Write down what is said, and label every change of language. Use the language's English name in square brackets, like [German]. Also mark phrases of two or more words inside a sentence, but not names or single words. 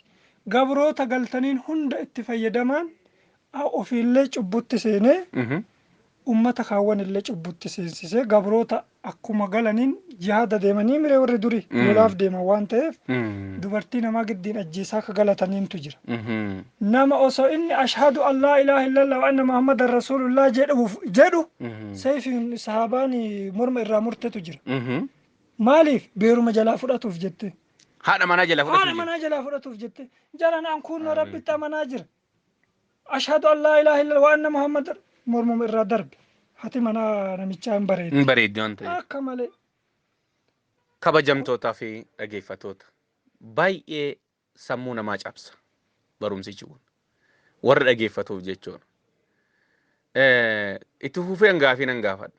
[Oromo] Gabroota galtaniin hunda itti fayyadamaan ofiillee cubbutti seenee ummata kaawwan illee cubbutti seensisee gabroota akkuma galaniin jihaada deemanii miree warri durii lolaaf deeman waan ta'eef dubartii namaa giddiin ajjeesaa ka galataniintu jira. Nama osoo inni [Arabic] أشهد أن لا إله إلا الله وأن محمدا رسول الله [Oromo] jedhu sayfiin sahaabaan morma irraa murtetu jira. Maaliif beeruma jalaa fudhatuuf jette? Haadha manaa jalaa fudhatuuf Haadha manaa jalaa fudhatuuf jette. Jalan an kunno rabbitti amanaa jira. [Arabic] أشهد أن لا إله إلا الله وأن محمدا [Oromo] mormuma irraa darbe. Hati manaa namichaa hin bareedde. hin bareedde waan ta'eef. Akka malee. Kabajamtootaa fi dhaggeeffattoota baay'ee sammuu namaa cabsa barumsichi kun warra dhaggeeffatuuf jechuudha. Itti fufee hangaafii nan gaafadha.